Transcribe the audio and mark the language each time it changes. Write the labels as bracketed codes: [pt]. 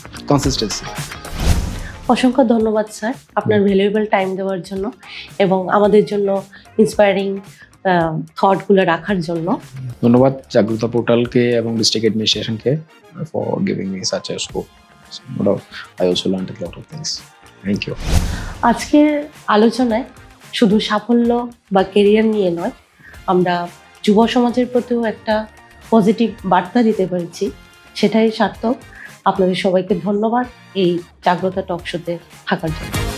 [en] Consistency. [bn] অসংখ্য ধন্যবাদ sir, আপনার ভ্যালুয়েবল টাইম দেওয়ার জন্য এবং আমাদের জন্য ইন্সপায়ারিং থটগুলো রাখার জন্য। ধন্যবাদ জাগ্রতা পোর্টালকে এবং district অ্যাডমিনিস্ট্রেশনকে [en] for giving me such a scope. No doubt, I also learned a lot of things. Thank you. [bn] আজকের আলোচনায় শুধু সাফল্য বা কেরিয়ার নিয়ে নয়, আমরা যুব সমাজের প্রতিও একটা পজিটিভ বার্তা দিতে পেরেছি, সেটাই সার্থক। আপনাদের সবাইকে ধন্যবাদ এই জাগ্রতা টক শোতে থাকার জন্য।